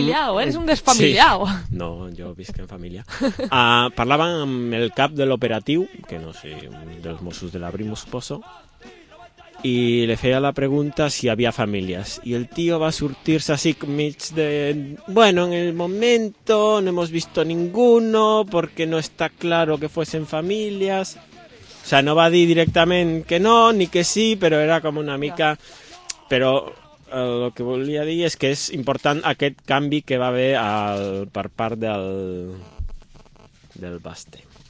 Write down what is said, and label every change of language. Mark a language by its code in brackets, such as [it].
[es] Desfamiliau, eres un desfamiliau. [ca] Sí. No, jo visc en família. Parlaven amb el cap de l'operatiu, que no sé, dels Mossos de l'Abril, m'ho suposo, i li feia la pregunta si hi havia famílies. I el tio va sortir-se així mig de... [es] Bueno, en el momento no hemos visto ninguno porque no está claro que fuesen famílies. [ca] O sea, no va dir directament que no ni que sí, però era com una mica... Però el que volia dir és que és important aquest canvi que va haver per part del Basté.